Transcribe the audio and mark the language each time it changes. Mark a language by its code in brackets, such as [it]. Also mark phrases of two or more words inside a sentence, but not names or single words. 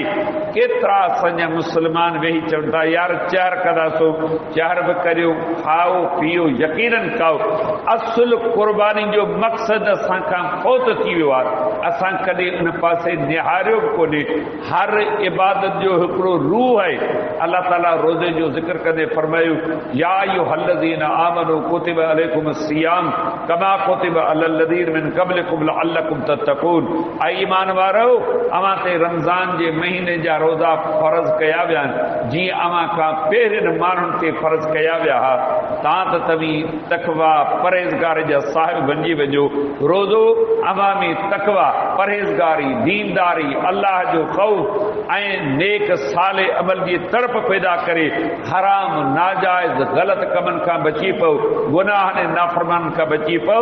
[sd] केतिरा असांजा मुस्लमान वेही चवनि था, यार चहर कंदासीं, चहर बि करियो, खाओ पीओ, यकीनन खाओ। असुल क़ुर्बानी जो मक़सद असां खां फ़ौत थी वियो आहे, असां कॾहिं उन पासे निहारियो बि कोन्हे। हर इबादत जो हिकिड़ो रूह आहे। अल्लाह ताला रोज़े जो ज़िक्र कंदे फरमायो, [ar] يا أيها الذين آمنوا كتب عليكم الصيام كما كتب على الذين من قبلكم لعلكم تتقون. [sd] ऐं ईमान वारो, अवां ते रमज़ान जे महीने जा रोज़ा फ़र्ज़ कया विया आहिनि, जीअं अवां खां पहिरियनि माण्हुनि ते फ़र्ज़ कया विया हुआ। तव्हां त तव्हीं तक़वा परहेज़गार जा साहिब बणिजी वञो। रोज़ो अवां में तक़वा, परहेज़गारी, दीनदारी, अल्लाह जो ख़ौफ़ ऐं नेक साले अमल जी तड़प पैदा करे, हराम नाजाइज़ ग़लति कमनि खां बची पओ, गुनाहनि नाफ़रमाननि खां बची पओ।